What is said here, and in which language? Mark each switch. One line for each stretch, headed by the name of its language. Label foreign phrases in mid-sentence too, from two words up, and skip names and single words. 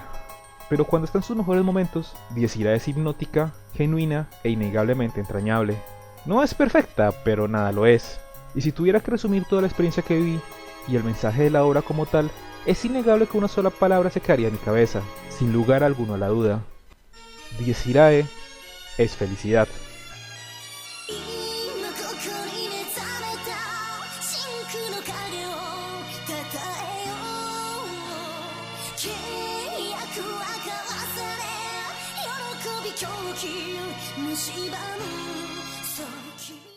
Spanish: Pero cuando está en sus mejores momentos, Desirae es hipnótica, genuina e innegablemente entrañable. No es perfecta, pero nada lo es. Y si tuviera que resumir toda la experiencia que viví y el mensaje de la obra como tal, es innegable que una sola palabra se quedaría en mi cabeza, sin lugar alguno a la duda. Desirae es felicidad.
Japanese: 今ここに目覚めた真空の影をたたえよう契約は交わされ喜び狂気蝕む時